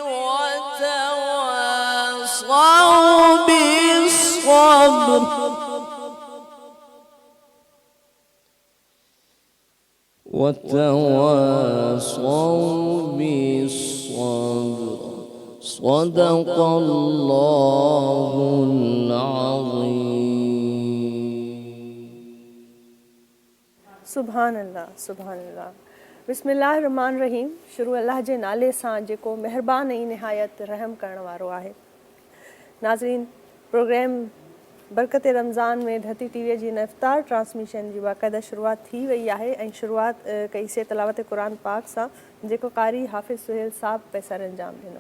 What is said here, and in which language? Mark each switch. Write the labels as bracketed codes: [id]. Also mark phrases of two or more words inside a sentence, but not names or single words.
[ar] وتواصوا بالصبر صدق الله العظيم. سبحان الله سبحان الله بسم الله الرحمن الرحيم. [sd] शुरू अल्लाह जे नाले सां जेको महिरबान ऐं निहायत रहम करण वारो आहे। नाज़रीन, प्रोग्राम बरकत रमज़ान में धरती टीवीअ जी इफ्तार ट्रांसमिशन जी बाक़ाइदा शुरूआत थी वई आहे ऐं शुरूआत कईसीं तिलावत क़ुरान पाक सां, जेको कारी हाफ़िज़ सुहेल साहब पैसर अंजाम ॾिनो।